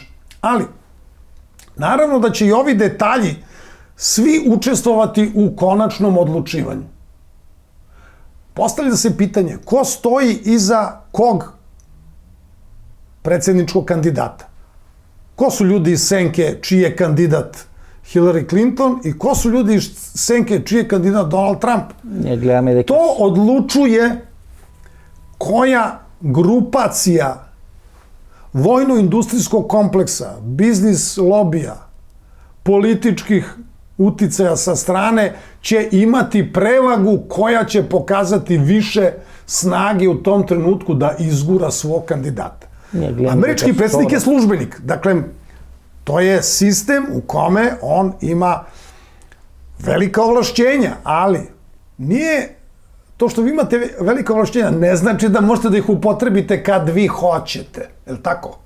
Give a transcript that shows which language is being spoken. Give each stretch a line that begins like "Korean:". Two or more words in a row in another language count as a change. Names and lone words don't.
Serbian: Ali, naravno da će i ovi detalji svi učestvovati u konačnom odlučivanju. Postavlja se pitanje, ko stoji iza kog predsjedničkog kandidata? Ko su ljudi iz senke čiji je kandidat Hillary Clinton i ko su ljudi iz senke čiji je kandidat Donald Trump?
Macedonian: Ние гледаме дека
Serbian: To odlučuje koja grupacija vojno-industrijskog kompleksa, biznis lobija, političkih uticaja sa strane će imati prevagu koja će pokazati više snage u tom trenutku da izgura svog kandidata.
Macedonian: Ние гледаме
Serbian: Američki
Macedonian: дека
Serbian: predsjednik je
Macedonian: второ-
Serbian: službenik. Dakle, to je sistem u kome on ima velika ovlašćenja, ali nije to što vi imate velika ovlašćenja ne znači da možete da ih upotrebite kad vi hoćete. Je li tako?